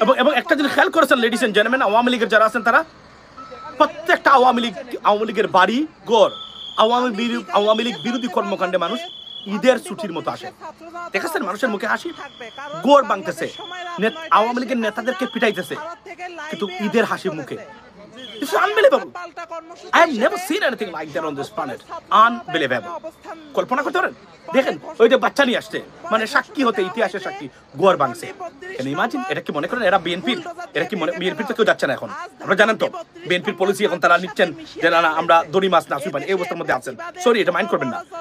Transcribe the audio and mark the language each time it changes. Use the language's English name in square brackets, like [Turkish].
[Bangla] এবং একটা জিনিস খেয়াল করেছেন লেডিস এন্ড জেন্টলম্যান, আওয়ামী লীগের যারা আছেন তারা প্রত্যেকটা আওয়ামী লীগের বাড়ি ঘর, আওয়ামী লীগ বিরোধী কর্মকাণ্ডে মানুষ ঈদের ছুটির মতো আসে। দেখেছেন মানুষের মুখে হাসি, গোর ভাঙতেছে, আওয়ামী লীগের নেতাদেরকে পিটাইতেছে, কিন্তু ঈদের হাসি মুখে। [English] It's unbelievable. I have never seen anything like that on this planet. [Bangla] Unbelievable. কল্পনা করতে পারেন? দেখেন ওই যে বাচ্চা নিয়ে আসছে, মানে সাক্ষী হতে, ইতিহাসের সাক্ষী, গোয়ার ভাঙছে। ইমাজিন, এটা কি মনে করেন এরা বিএনপির? এরা কি বিএনপির তো কেউ যাচ্ছে না এখন? আপনারা জানেন তো বিএনপির পলিসি এখন তারা নিচ্ছেন যে না আমরা দড়ি মাছ না আসুই পানি, এই অবস্থার মধ্যে আছেন। সরি, এটা মাইন্ড করবেন না।